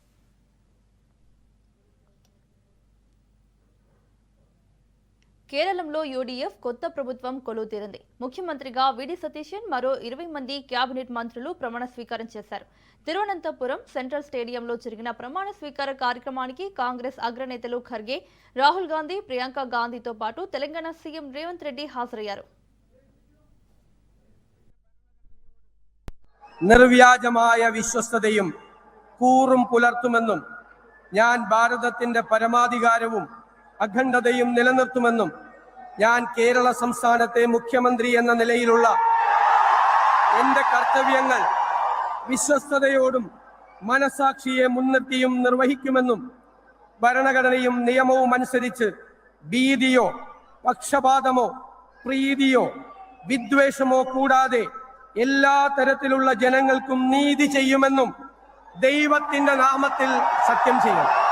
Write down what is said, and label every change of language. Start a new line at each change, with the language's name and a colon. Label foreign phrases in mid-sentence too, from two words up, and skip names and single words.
Telugu: కేరళంలో యూడీఎఫ్ కొత్త ప్రభుత్వం కొలువుతీరింది. ముఖ్యమంత్రిగా విడి సతీశన్, మరో 20 మంది కేబినెట్ మంత్రులు ప్రమాణ స్వీకారం చేశారు. తిరువనంతపురం సెంట్రల్ స్టేడియంలో జరిగిన ప్రమాణ స్వీకార కార్యక్రమానికి కాంగ్రెస్ అగ్రనేతలు ఖర్గే, రాహుల్ గాంధీ, ప్రియాంక గాంధీతో పాటు తెలంగాణ సీఎం రేవంత్ రెడ్డి హాజరయ్యారు.
Malayalam: നിർവ്യാജമായ വിശ്വസ്തതയും കൂറും പുലർത്തുമെന്നും ഞാൻ ഭാരതത്തിന്റെ പരമാധികാരവും അഖണ്ഡതയും നിലനിർത്തുമെന്നും ഞാൻ കേരള സംസ്ഥാനത്തെ മുഖ്യമന്ത്രി എന്ന നിലയിലുള്ള എന്റെ കർത്തവ്യങ്ങൾ വിശ്വസ്തയോടും മനസാക്ഷിയെ മുൻനിർത്തിയും നിർവഹിക്കുമെന്നും ഭരണഘടനയും നിയമവും അനുസരിച്ച് ഭീതിയോ പക്ഷപാതമോ പ്രീതിയോ വിദ്വേഷമോ കൂടാതെ എല്ലാ തരത്തിലുള്ള ജനങ്ങൾക്കും നീതി ചെയ്യുമെന്നും ദൈവത്തിന്റെ നാമത്തിൽ സത്യം ചെയ്യും.